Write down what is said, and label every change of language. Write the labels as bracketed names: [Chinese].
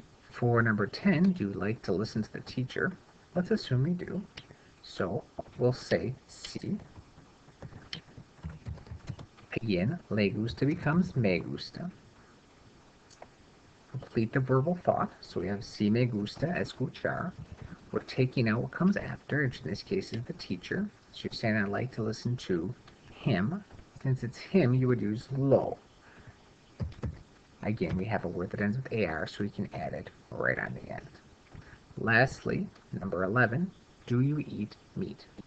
[English] For number 10, do you like to listen to the teacher? Let's assume you do. So we'll say sí. Again, [Spanish] le gusta [English] becomes [Spanish] me gusta. [English] Complete the verbal thought. So we have [Spanish] sí me gusta escuchar. [English] We're taking out what comes after, which in this case is the teacher. So you're saying I like to listen to him. Since it's him, you would use lo. Again, we have a word that ends with AR, so we can add it right on the end. Lastly, number 11, do you eat meat?